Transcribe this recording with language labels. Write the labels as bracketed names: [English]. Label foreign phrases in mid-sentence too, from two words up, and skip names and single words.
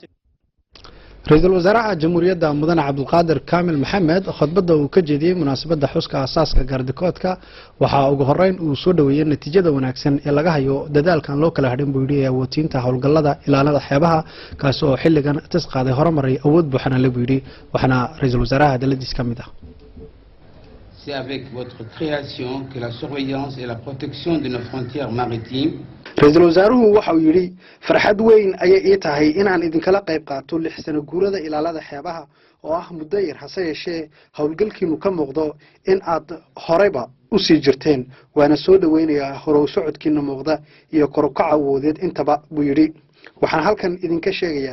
[Somali] ra-iisul wasaaraha jamhuuriyadda mudane cabdulqaadir kaamil maxamed khudbadda uu ka jeediyey munaasabadda xuska aasaaska gaardikoodka waxaa ugu horeyn uu soo dhaweeyey natiijada wanaagsan ee laga hayo dadaalkan loo kala hadhin buu yidhi ee awoodsiinta howlgallada ilaalada xeebaha kaasi oo xilligan tis qaaday horumaray awood buuxana le buu yidhi waxaana ra-iisul wasaaraha hadaladiis ka mid ah [French] C'est avec votre création que la surveillance et la protection de nos frontières maritimes [Somali] ra-iisul wasaaruhu waxa uu yidhi farxad weyn ayay ii tahay inaan idinkala qayb qaato 6 sano guurada ilaalada xeebaha oo ah muddo yar hase yeeshee howlgalkiinu ka muuqdo in aad horeyba u sii jirteen waana soo dhaweynayaa horow socodkiina muuqda iyo korukaca awoodeed intaba buu yidhi waxaan halkan idinka sheegayaa